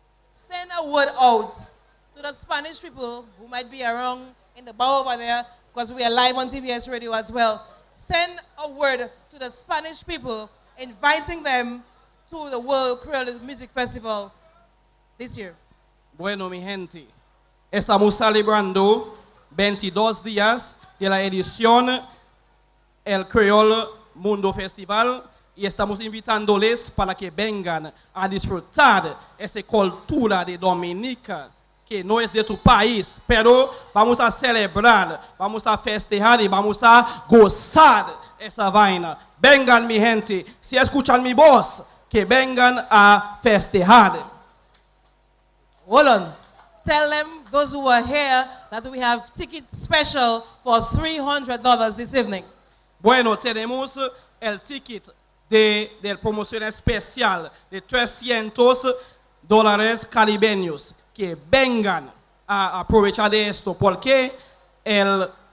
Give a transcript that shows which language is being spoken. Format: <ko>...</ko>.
<en>Send a word out to the Spanish people who might be around in the bar over there, because we are live on TVS Radio as well. Send a word to the Spanish people, inviting them to the World Creole Music Festival this year.</en> <es>Bueno, mi gente, estamos celebrando 22 días de la edición El Creole Mundo Festival y estamos invitándoles para que vengan a disfrutar esa cultura de Dominica que no es de tu país, pero vamos a celebrar, vamos a festejar y vamos a gozar esa vaina. Vengan, mi gente, si escuchan mi voz, que vengan a festejar.</es> <en>Hold on. Tell them, those who are here, that we have tickets special for $300 this evening.</en> <es>Bueno, tenemos el ticket del promoción especial de $300 caribeños. Que vengan a aprovechar de esto, porque el</es>